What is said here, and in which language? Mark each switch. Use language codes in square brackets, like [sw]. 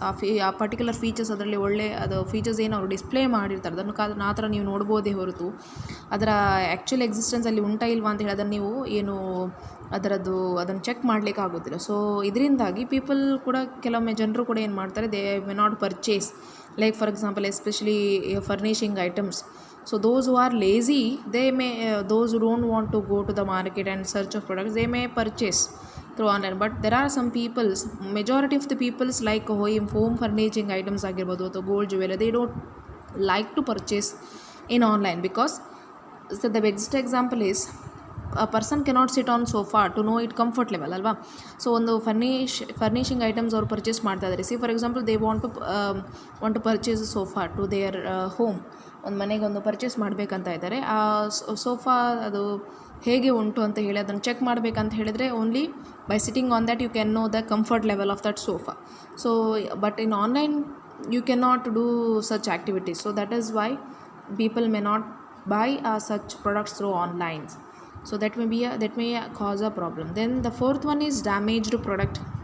[kn] ಆ particular features ಅದರಲ್ಲಿ ಅದು ಫೀಚರ್ಸ್ ಏನು ಅವರು ಡಿಸ್ಪ್ಲೇ ಮಾಡಿರ್ತಾರೆ, ಅದನ್ನು ಆ ಥರ ನೀವು ನೋಡ್ಬೋದೇ ಹೊರತು ಅದರ ಆ್ಯಕ್ಚುಲ್ ಎಕ್ಸಿಸ್ಟೆನ್ಸಲ್ಲಿ ಉಂಟಾ ಇಲ್ವಾ ಅಂತ ಹೇಳಿ ಅದನ್ನು ನೀವು ಅದನ್ನು ಚೆಕ್ ಮಾಡಲಿಕ್ಕೆ ಆಗೋದಿಲ್ಲ. ಸೊ ಇದರಿಂದಾಗಿ ಕೆಲವೊಮ್ಮೆ ಜನರು ಕೂಡ ಏನು ಮಾಡ್ತಾರೆ, [en] They may not purchase. Like for example, especially furnishing items. So those who are lazy, those who don't want to go to the market and search of products, they may purchase through online. But there are some peoples, majority of the peoples, like home furnishing items [kn] ಆಗಿರ್ಬೋದು, ಅಥವಾ [en] gold jewellery, they don't like to purchase in online, because the best example is a person cannot sit on sofa to know it comfort level [kn] ಅಲ್ವಾ. [en] so [kn] ಒಂದು furnishing items ಅವ್ರು purchase ಮಾಡ್ತಾ ಇದ್ದಾರೆ. [en] For example, they want to purchase sofa to their home. [kn] ಒಂದು ಮನೆಗೆ ಒಂದು purchase ಮಾಡಬೇಕಂತ ಇದ್ದಾರೆ. ಆ ಸೋಫಾ ಅದು ಹೇಗೆ ಉಂಟು ಅಂತ ಹೇಳಿ ಅದನ್ನು ಚೆಕ್ ಮಾಡಬೇಕಂತ ಹೇಳಿದರೆ, [en] Only by sitting on that you can know the comfort level of that sofa. So but in online you can not do such activities. So that is why people may not buy such products through online. So that may cause a problem. Then the fourth one is damaged product.